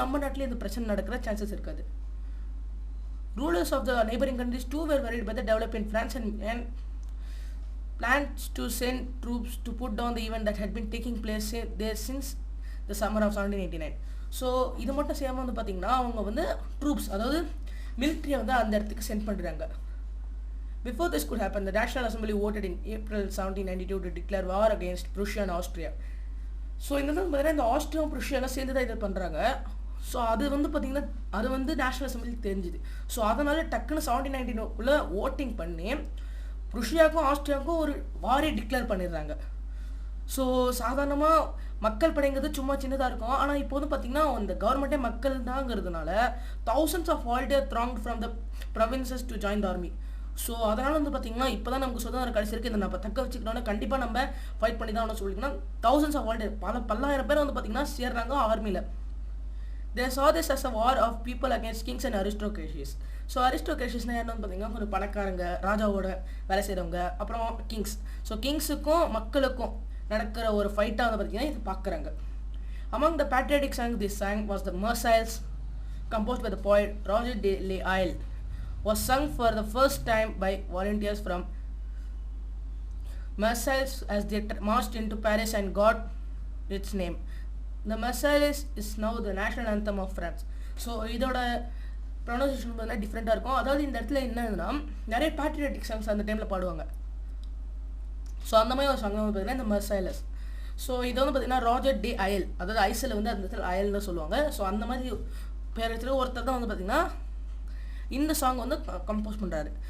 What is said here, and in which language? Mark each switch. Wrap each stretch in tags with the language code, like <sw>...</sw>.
<ta>நம்ம நாட்டிலே இந்த பிரச்சனை நடக்கிற சான்சஸ் இருக்காது.</ta> <en>Rulers of the neighbouring countries too were worried by the development in France and plans to send troops to put down the event that had been taking place there since the summer of 1789.</en> <ta>So இது மட்டும் செய்யாமல் வந்து பார்த்தீங்கன்னா அவங்க வந்து troops, அதாவது மிலிட்ரியை வந்து அந்த இடத்துக்கு சென்ட் பண்ணுறாங்க.</ta> <en>Before this could happen, the National Assembly voted in April 1792 to declare war against Prussia and Austria.</en> <ta>So இந்த வந்து பார்த்தீங்கன்னா இந்த ஆஸ்ட்ரியா ப்ருஷியாலாம் சேர்ந்து தான் இதை பண்ணுறாங்க. ஸோ அது வந்து பார்த்திங்கன்னா அது வந்து நேஷனல் அசம்பிளிக்கு தெரிஞ்சுது. ஸோ அதனால் டக்குன்னு 1792 ஓட்டிங் பண்ணி ப்ருஷியாவுக்கும் ஆஸ்ட்ரியாவுக்கும் ஒரு வாரே டிக்ளேர் பண்ணிடுறாங்க. ஸோ சாதாரணமாக மக்கள் படைங்கிறது சும்மா சின்னதாக இருக்கும். ஆனால் இப்போ வந்து பார்த்திங்கன்னா அந்த கவர்மெண்ட்டே மக்கள் தாங்கிறதுனால</ta> <en>thousands of volunteers thronged from the provinces to join the army.</en> <ta>So அதனால் வந்து பார்த்திங்கன்னா இப்போ தான் நமக்கு சுதந்திரம் கடைசி இருக்குது, இதை நம்ம தக்க வச்சுக்கிட்டோன்னா கண்டிப்பாக நம்ம ஃபைட் பண்ணி தான் சொல்லிங்கன்னா</ta> <en>thousands of volunteers</en> <ta>பல்லாயிரம் பேர் வந்து பார்த்திங்கன்னா சேர்றாங்க ஆர்மியில்.</ta> <en>They saw this as a war of people against kings and aristocracies.</en> <ta>So அரிஸ்டோக்ரேஷிஸ்னால் யாருன்னு வந்து பார்த்திங்கன்னா கொஞ்சம் பணக்காரங்க, ராஜாவோட வேலை செய்கிறவங்க, அப்புறம் கிங்ஸ். ஸோ கிங்ஸுக்கும் மக்களுக்கும் நடக்கிற ஒரு ஃபைட்டாக வந்து பார்த்திங்கன்னா இது பார்க்குறாங்க.</ta> <en>Among the patriotic songs this sang was the Marseillaise, composed by the poet Roger de Lisle, was sung for the first time by volunteers from Marseille as they marched into Paris and got its name. The Marseillaise is now the national anthem of France.</en> <ta>So இதோட pronunciation பார்த்தீங்கன்னா டிஃப்ரெண்ட்டாக இருக்கும். அதாவது இந்த இடத்துல என்னன்னா நிறைய patriotic songs அந்த டைமில் பாடுவாங்க. ஸோ அந்த மாதிரி ஒரு சாங் வந்து பார்த்தீங்கன்னா இந்த Marseillaise. ஸோ இது வந்து பார்த்தீங்கன்னா ராஜர் டி அயல், அதாவது ஐசில் வந்து அந்த இடத்துல அயல்னு சொல்லுவாங்க. ஸோ அந்த மாதிரி பேர் வச்சுட்டு ஒருத்தர் தான் வந்து பார்த்திங்கன்னா இந்த சாங் வந்து கம்போஸ் பண்ணுறாரு.</ta>